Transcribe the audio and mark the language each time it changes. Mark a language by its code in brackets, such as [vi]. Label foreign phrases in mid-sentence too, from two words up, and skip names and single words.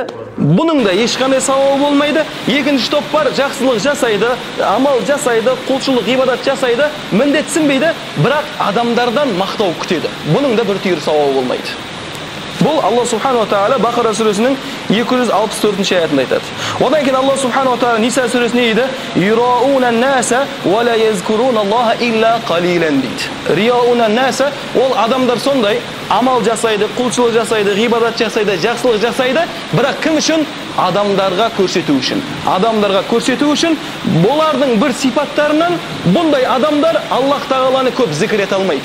[kk] Бұның да ешқандай сауабы болмайды. Екінші топ бар, жақсылық жасайды, амал жасайды, құлшылық, ғибадат жасайды, міндетсінбейді, бірақ адамдардан мақтау күтеді. Бұның да бір түйір сауабы болмайды. Бұл Алла Субхану Тағала Бақара сүресінің 264 аятында айтады. Одан кейін Алла Субхану Тағала Ниса сүресіне дейді: [ar] "يراءون الناس ولا يذكرون الله إلا قليلا" [kk] дейді. [ar] يراءون الناس, [kk] ол адамдар сондай амал жасайды, құлшылық жасайды, ғибадат жасайды, жақсылық жасайды, бірақ кім үшін? Адамдарға көрсету үшін. Адамдарға көрсету үшін бұлардың бір сипаттарынан бұндай адамдар Аллах Тағаланы көп зікір ете алмайды.